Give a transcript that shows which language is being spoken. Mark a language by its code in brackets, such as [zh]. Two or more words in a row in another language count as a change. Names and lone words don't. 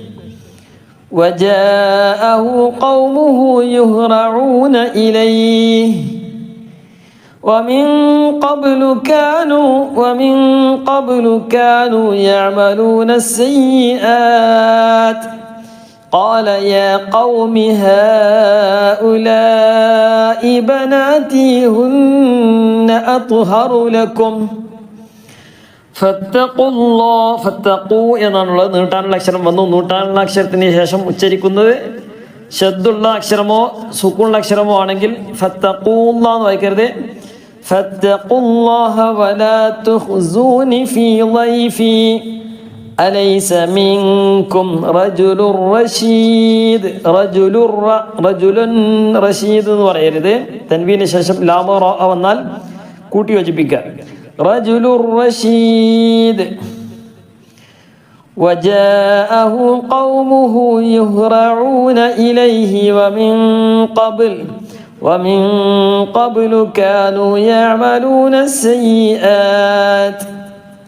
[ar] وجاءه قومه يهرعون إليه ومن قبل كانوا يعملون السيئات. قال يا قوم هؤلاء بناتي هن أطهر لكم [ml] ഫത്തഖൂ എന്നാണുള്ളത്. നീട്ടാനുള്ള അക്ഷരം വന്നു. നീട്ടാനുള്ള അക്ഷരത്തിന് ശേഷം ഉച്ചരിക്കുന്നത് ശദ്ദുള്ള അക്ഷരമോ സുക്കൂണുള്ള അക്ഷരമോ ആണെങ്കിൽ ഫത്തഖൂല്ലാ എന്ന് വായിക്കരുത്. [ar] فاتقوا الله ولا تخزون في ضيفي أليس منكم رجل رشيد. رجلٌ رشيد [ml] എന്ന് പറയരുത്. തൻവീന് ശേഷം ലാമ റ വന്നാൽ കൂട്ടി യോജിപ്പിക്കുക. [ar] رجل رشيد. وجاءه قومه يهرعون إليه ومن قبل كانوا يعملون السيئات